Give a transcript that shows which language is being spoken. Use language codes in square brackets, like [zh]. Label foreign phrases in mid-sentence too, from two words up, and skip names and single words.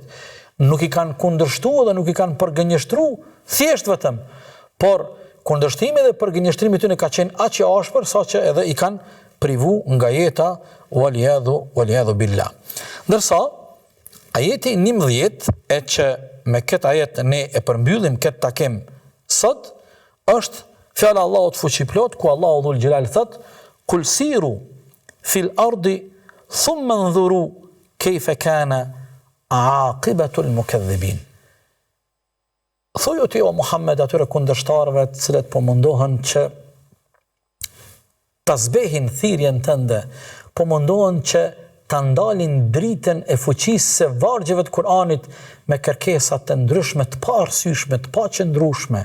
[sq] Nuk i kanë kundërshtuar dhe nuk i kanë përgënjeshtruar thjesht vetëm, por kundërshtimi dhe përgënjeshtrimi tyre ka qenë aq i ashpër saqë edhe i kanë privu nga jeta [ar] والعياذ بالله. [sq] Ndërsa ajeti 11 e që me këtë ajet ne e përmbyllim këtë takim sot është fjala Allahut fuqiplot ku Allahu dhul xhelal thot [ar] قل سيروا في الأرض ثم انظروا كيف كان عاقبة المكذبين. [sq] Thuaj ti o Muhammed atyre kundërshtarëve të cilët po mundohen që ta zbehin thirrjen tënde, po mundohen që ta ndalin dritën e fuqisë së vargjeve të Kuranit me kërkesa të ndryshme, të paarsyeshme, të paqëndrueshme.